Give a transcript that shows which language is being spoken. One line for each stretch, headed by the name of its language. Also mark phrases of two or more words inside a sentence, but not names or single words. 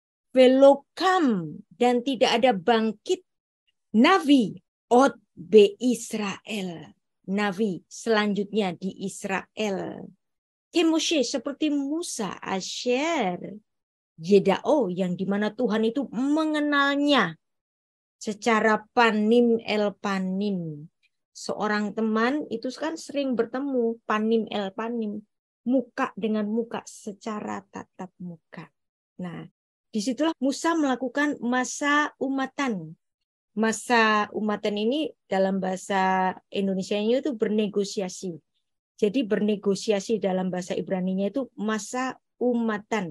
Indonesian: Velokam, dan tidak ada bangkit nabi
Hebrew: עוד בישראל.
Indonesian: Nabi selanjutnya di Israel. Moshe seperti Musa,
Hebrew: אשר ידעו,
Indonesian: yang dimana Tuhan itu mengenalnya secara
Hebrew: פנים אל פנים.
Indonesian: Seorang teman itu kan sering bertemu
Hebrew: פנים אל פנים,
Indonesian: muka dengan muka, secara tatap muka. Nah, disitulah Musa melakukan
Hebrew: משא ומתן. משא ומתן
Indonesian: ini dalam bahasa Indonesianya itu bernegosiasi. Jadi bernegosiasi dalam bahasa Ibraninya itu
Hebrew: משא ומתן.